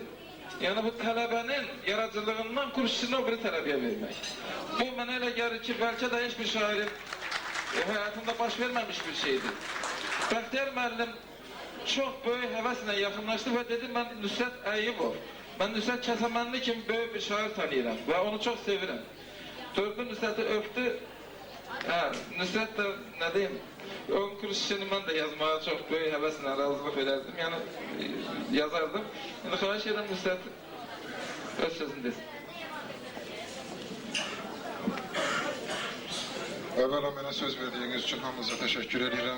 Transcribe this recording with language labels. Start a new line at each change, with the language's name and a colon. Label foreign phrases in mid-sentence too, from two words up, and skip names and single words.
Azerbaijani: Yani bu tələbənin yaradıcılığından kurs işini o biri tələbəyə vermək. Bu mənə elə gəlir ki, bəlkə də hiçbir şairin hayatında baş verməmiş bir şeydir. Bəxtiyar müəllim çok böyük həvəslə yaxınlaşdı və dedim, mən Nusret Əyyubov. Mən Nusret Kəsəmənli kimi böyük bir şair tanıyıram və onu çok sevirəm.
Turkish: Durdu Nusret'i öptü. Nusret de ne diyeyim,
Azerbaijani: onun kurs işini mən də yazmaya çok böyük həvəslə razılıq verərdim. Yani yazardım. Yani xahiş edirəm Nusret öz sözünü desin. Evvela mənə söz
Turkish: verdiğiniz için
Azerbaijani: hamınıza teşekkür edirəm.